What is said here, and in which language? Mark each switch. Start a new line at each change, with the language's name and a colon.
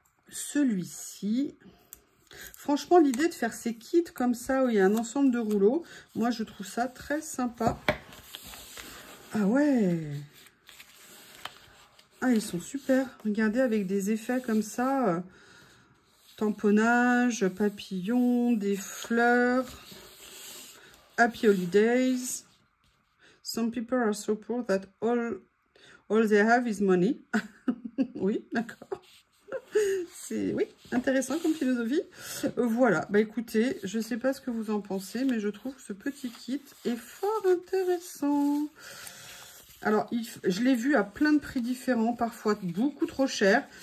French: Celui-ci... Franchement, l'idée de faire ces kits comme ça, où il y a un ensemble de rouleaux, moi, je trouve ça très sympa. Ah ouais! Ah, ils sont super. Regardez, avec des effets comme ça. Tamponnage, papillon, des fleurs.
English: Happy holidays. Some people are so poor that all they have is money.
French: Oui, d'accord. C'est, oui, intéressant comme philosophie. Voilà, bah écoutez, je ne sais pas ce que vous en pensez, mais je trouve que ce petit kit est fort intéressant. Alors, je l'ai vu à plein de prix différents, parfois beaucoup trop cher.